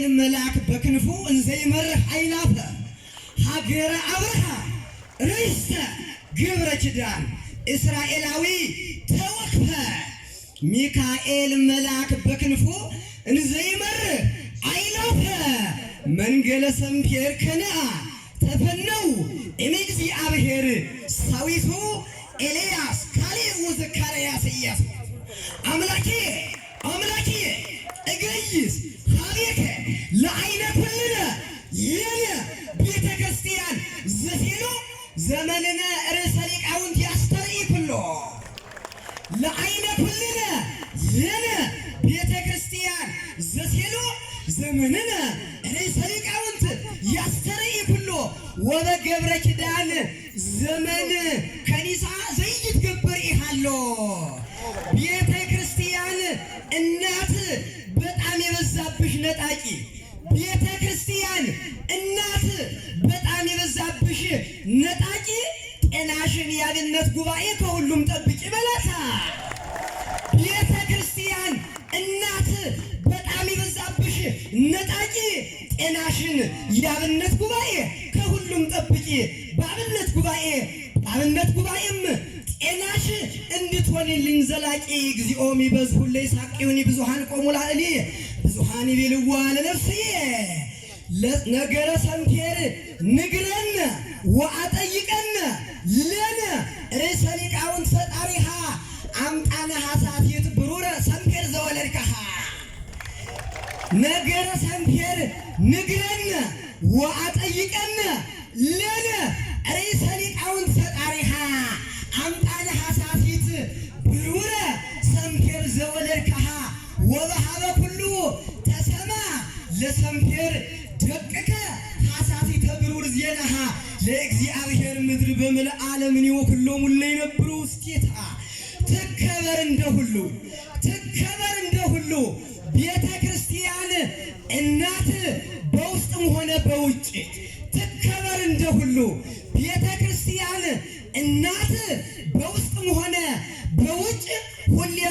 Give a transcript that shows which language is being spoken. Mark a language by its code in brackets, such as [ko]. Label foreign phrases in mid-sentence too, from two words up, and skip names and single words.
[gez] መልአክ በክንፉ እንዘይመርህ አይላፈ ሀገረ አብርሃም ርስተ ገብረ ኪዳን እስራኤላዊ ተወክፈ ሚካኤል መልአክ በክንፉ እንዘይመርህ አይላፈ መንገለ ሰምፔር ከነአ ተፈነው እምእግዚአብሔር ሳዊቱ ኤልያስ ካሌብ ወዘካርያስ ኢያሱ አምላኬ እገይስ ሀቤከ ለዓይነ ኩልነ የነ ቤተ ክርስቲያን ዘሲሉ ዘመንነ ርእሰ ሊቃውንት ያስተርኢ ኩሎ ለዓይነ ኩልነ የነ ቤተ ክርስቲያን ዘሲሉ ዘመንነ ርእሰ ሊቃውንት ያስተርኢ ኩሎ ወበገብረ ኪዳን ዘመን ከኒሳ ዘይትገበር ይሃሎ [am] ቤተ ክርስቲያን እናት በጣም የበዛብሽ ነጣቂ ቤተ ክርስቲያን እናት በጣም የበዛብሽ ነጣቂ ጤናሽን የአብነት ጉባኤ ከሁሉም ጠብቂ በላታ። ቤተ ክርስቲያን እናት በጣም የበዛብሽ ነጣቂ ጤናሽን የአብነት ጉባኤ ከሁሉም ጠብቂ በአብነት ጉባኤም ጤናሽ እንድትሆንልኝ ዘላቂ [gez] እግዚኦም ይበዝሁ ለይሳቅዩኒ ብዙሃን ቆሙ ላዕሊ ብዙሃን ይቤልዋ ለነፍስዬ ነገረ ሰምፔር ንግረን ወአጠይቀን ለነ ርእሰ ሊቃውንት ፈጣሪሃ አምጣነ ሐሳፊት ብሩረ ሰምፔር ዘወለድከሃ ነገረ ሰምፔር ንግረን ወአጠይቀን ለነ ርእሰ ሊቃውንት ፈጣሪሃ አምጣነ ሐሳፊት ብሩረ ሰምፔር ዘወለድከሃ ወበሃበ ኩሉ ተሰማ ለሰምፔር ደቅከ ሐሳፊተ ብሩር ዜናሃ ለእግዚአብሔር ምድር በምልእ ዓለምን ወኩሎሙ ለይነብሩ ውስቴታ ትከበር [am] እንደሁሉ ቤተ ክርስቲያን እናት በውስጥም ሆነ በውጭ ትከበር እንደሁሉ ቤተ ክርስቲያን እናት በውስጥም ሆነ በውጭ ሁሌም